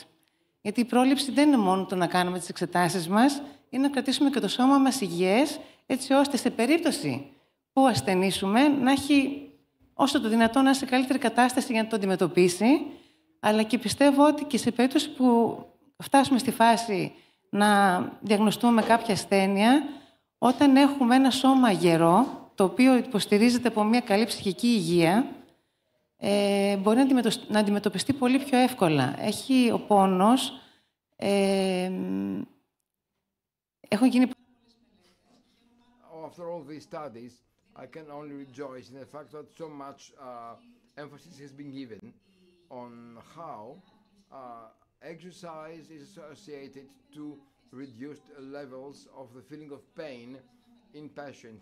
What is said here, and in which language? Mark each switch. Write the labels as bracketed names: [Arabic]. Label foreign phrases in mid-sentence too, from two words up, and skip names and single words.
[Greek] Γιατί η πρόληψη δεν είναι μόνο το να κάνουμε τις εξετάσεις μας, είναι να κρατήσουμε και το σώμα μας υγιές, έτσι ώστε σε περίπτωση που ασθενήσουμε να έχει όσο το δυνατόν να είναι σε καλύτερη κατάσταση για να το αντιμετωπίσει, αλλά και πιστεύω ότι και σε περίπτωση που φτάσουμε στη φάση να διαγνωστούμε κάποια ασθένεια, όταν έχουμε ένα σώμα γερό, το οποίο υποστηρίζεται από μια καλή ψυχική υγεία, μπορεί να αντιμετωπιστεί πολύ πιο εύκολα. Έχει ο πόνος... Έχουν γίνει... [English] After all these studies, I can only rejoice in the fact that so much emphasis has been given on how exercise is associated to reduced levels of the feeling of pain in patients.